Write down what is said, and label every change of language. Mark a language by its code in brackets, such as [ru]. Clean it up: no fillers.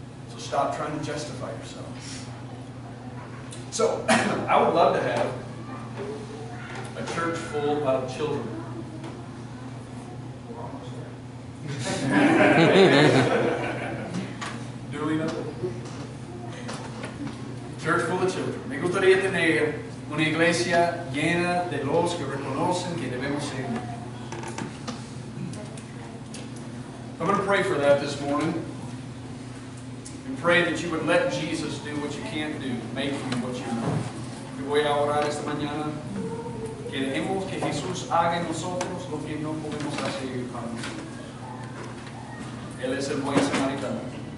[en] So stop trying to justify yourself. So, I would love to have a church full of children. Duly noted. Church full of children. [es] Me gustaría tener una iglesia llena de los que reconocen que debemos ser. [en] I'm going to pray for that this morning. And pray that you would let Jesus do what you can't do, make you what you're not. [es] Y voy a orar esta mañana que dejemos que Jesús haga en nosotros lo que no podemos hacer para nosotros. Él es el buen samaritano.